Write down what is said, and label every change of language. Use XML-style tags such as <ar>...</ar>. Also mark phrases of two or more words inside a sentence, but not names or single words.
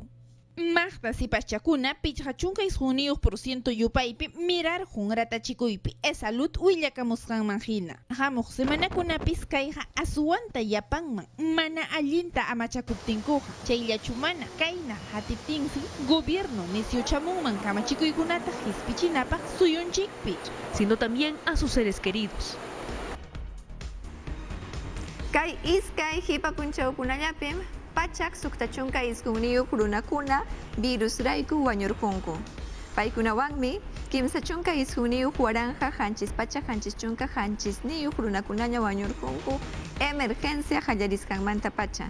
<qu>Magda sipaschakuna pichqa chunka isquniyuq % yupaypi mirarjun ratachikuypi e-salud willakamusqanman hina. Hamuq semanakunapis kayqa aswanta yapanman mana allinta amachakuptinkuqa chayllachu mana kayna hatiptinsi gobierno nisyuchamunman kamachikuykunata hisp'ichinapaq suyunchikpi,</qu> <es>sino también a sus seres queridos.</es> <qu>Kay iskay hipapunchawkunallapim pachak suktachunka isqunniyuq runakuna virus rayku wañurqunku. Paykunawanmi kimsa chunka isqunniyuq waranja hanchis pacha hanchis chunka hanchisniyuq runakunaña wañurqunku emergencia qallarisqanmanta pacha.</qu>